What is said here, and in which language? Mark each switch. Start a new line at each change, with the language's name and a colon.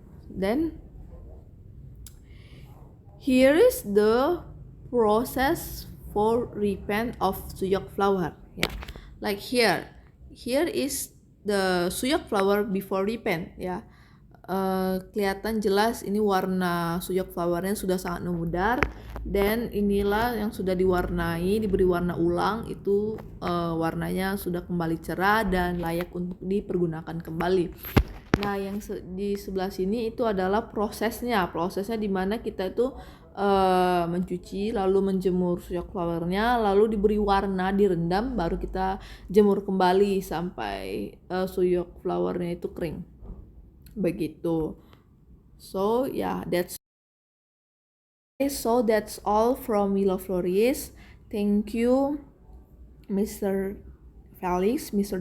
English: Then here is the process for repaint of Suyok flower. Yeah, like here is the Suyok flower before repaint.
Indonesian: Ya. Kelihatan jelas ini warna Suyok flowernya sudah sangat memudar, dan inilah yang sudah diwarnai, diberi warna ulang, itu warnanya sudah kembali cerah dan layak untuk dipergunakan kembali. Nah, yang di sebelah sini itu adalah prosesnya di mana kita itu mencuci, lalu menjemur Suyok flowernya, lalu diberi warna, direndam, baru kita jemur kembali sampai Suyok flowernya itu kering. Begitu.
English: So yeah, that's all from Willow Florist. Thank you Mr. Felix, Mr.